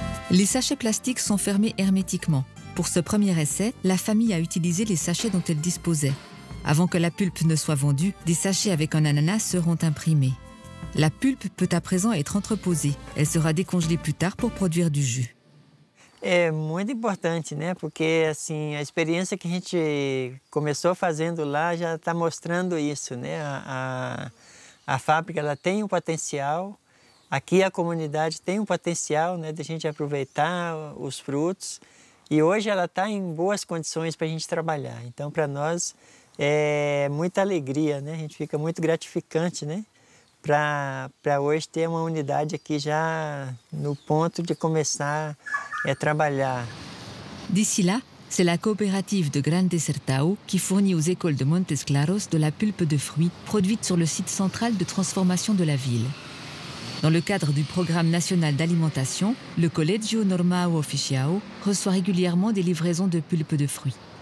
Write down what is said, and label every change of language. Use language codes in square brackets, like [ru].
[fr] Les sachets plastiques sont fermés hermétiquement. Pour ce premier essai, la famille a utilisé les sachets dont elle disposait. Avant que la pulpe ne soit vendue, des sachets avec un ananas seront imprimés. La pulpe peut à présent être entreposée. Elle sera décongelée plus tard pour produire du jus. [pt] É muito importante, né? Porque assim, a experiência que a gente começou fazendo lá já está mostrando isso, né? A fábrica ela tem um potencial, aqui a comunidade tem um potencial, né, de a gente aproveitar os frutos e hoje ela está em boas condições para a gente trabalhar. Então, para nós é muita alegria, né? A gente fica muito gratificante, né? Para hoje ter uma unidade aqui já no ponto de começar a trabalhar. [fr] D'ici là, c'est la coopérative de Grande Sertão qui fournit aux écoles de Montes Claros de la pulpe de fruits produite sur le site central de transformation de la ville. Dans le cadre du programme national d'alimentation, le Colégio Normão Oficial reçoit régulièrement des livraisons de pulpe de fruits.